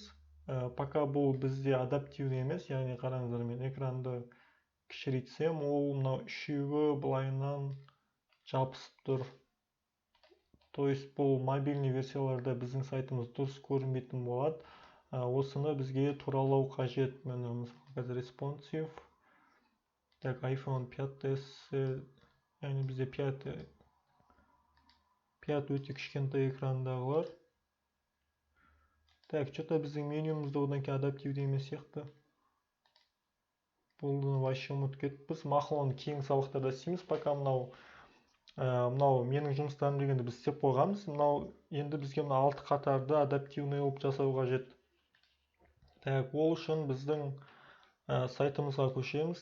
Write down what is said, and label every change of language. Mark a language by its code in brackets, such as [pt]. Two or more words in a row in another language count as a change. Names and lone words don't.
[kk] Пока бұл бізде адаптивный емес, яғни қараңыздар, мен экранды кішірейтсем, ол мынау үшеуі былайынан жабысып тұр. [ru] То есть [kk] бұл мобильный версияларда біздің сайтымыз дұрыс көрінбейтін болады. Осыны бізге туралау қажет. Міне мысалы қазір responsive. Так, iPhone 5s, яғни бізде 5 өте кішкентай экрандағылар. [ru] Так, что-то [kk] біздің менюмізді одан кейін адаптивді емес сияқты. Бұлды вообще ұмытып кетіппіз. Мақұл, кейін сабақтарда істейміз. Пока мынау менің жұмыстарым дегенді біз істеп қойғанбыз. Мынау енді бізге мына 6 қатарды адаптивный қылып жасау қажет. Так, ол үшін біздің сайтымызға көшеміз.